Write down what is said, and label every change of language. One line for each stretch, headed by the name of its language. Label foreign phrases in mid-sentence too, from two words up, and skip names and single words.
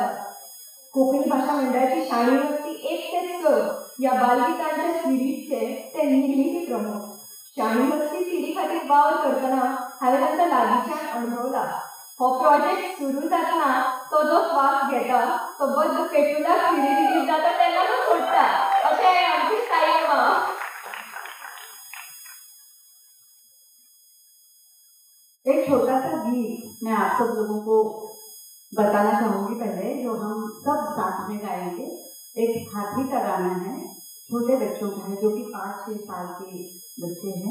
Konkani: कोंकणी भाशा मंडळाची शाळी वचपी 1 ते 6 ह्या बालगितांच्या सिडीचे ते निर्मिती प्रमुख. शाळी वचपी सिडी खातीर वावर करतना हांवें तांकां लागींच्यान अणभवला. हो प्रोजेक्ट सुरू जातना तो जो स्वास घेता तो बद्द पेटुलाक सिडी रिलीज जाता तेन्ना तो सोडटा अशें आमची साई मामा.
Hindi: एक छोटा सा गीत मैं आप सब लोगों को बताना चाहूँगी पहले, जो हम सब साथ में गाएंगे. एक हाथी का गाना है, छोटे बच्चों का है, जो कि 5-6 साल के बच्चे हैं.